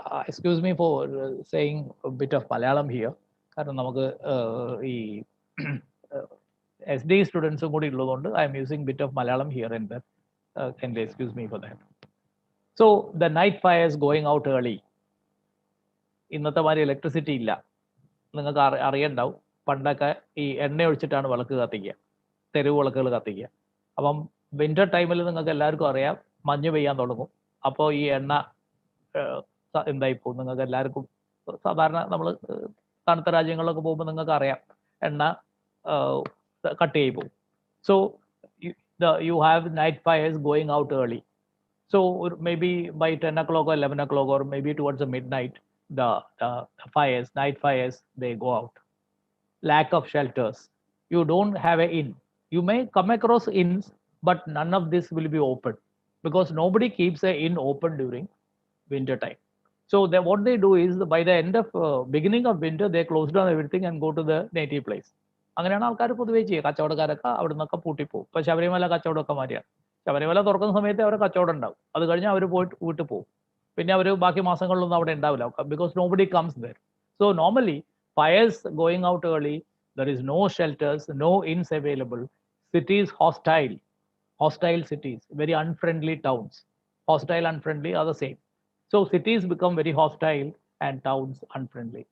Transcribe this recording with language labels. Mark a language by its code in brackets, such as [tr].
[en] Excuse me for saying a bit of Malayalam here. [ml] കാരണം നമുക്ക് ഈ SD സ്റ്റുഡൻസും കൂടി ഉള്ളതുകൊണ്ട് [en] I am using bit of Malayalam here and there. Can they excuse me for that? So the night fires going out early. [ml] ഇന്നത്തെ മാതിരി electricity ഇല്ല. നിങ്ങൾക്ക് അറിയണ്ടാവും, പണ്ടൊക്കെ ഈ എണ്ണ ഒഴിച്ചിട്ടാണ് വിളക്ക് കത്തിക്കുക, തെരുവ് വിളക്കുകൾ കത്തിക്കുക. അപ്പം വിന്റർ ടൈമിൽ നിങ്ങൾക്ക് എല്ലാവർക്കും അറിയാം മഞ്ഞ് പെയ്യാൻ തുടങ്ങും. അപ്പോൾ ഈ എണ്ണ എന്തായിപ്പോവും? നിങ്ങൾക്ക് എല്ലാവർക്കും സാധാരണ നമ്മൾ തണുത്ത രാജ്യങ്ങളിലൊക്കെ പോകുമ്പോൾ നിങ്ങൾക്ക് അറിയാം എണ്ണ കട്ട് ചെയ്തു പോകും. [en] So you have night fires going out early. So maybe by 10 o'clock or 11 o'clock or maybe towards the midnight, the fires, night fires, they go out. Lack of shelters. You don't have an inn. You may come across inns, but none of this will be open because nobody keeps an inn open during winter time. So what they do is by the end of beginning of winter, they close down everything and go to the native place. [ml] അങ്ങനെയാണ് ആൾക്കാർ പൊതുവേ ചെയ്യുക. കച്ചവടക്കാരൊക്കെ അവിടെ നിന്നൊക്കെ പൂട്ടിപ്പോകും. ഇപ്പൊ ശബരിമല കച്ചവടമൊക്കെ മാറിയാണ്. ശബരിമല തുറക്കുന്ന സമയത്ത് അവരെ കച്ചവടം ഉണ്ടാവും. അത് കഴിഞ്ഞാൽ അവർ പോയിട്ട് വീട്ടിൽ പോകും. പിന്നെ അവർ ബാക്കി മാസങ്ങളിലൊന്നും അവിടെ ഉണ്ടാവില്ല. [en] Because nobody comes there. So normally fires going out early, there is no shelters, no inns available, cities hostile cities, very unfriendly towns. Hostile, unfriendly are the same. So cities become very hostile and towns unfriendly.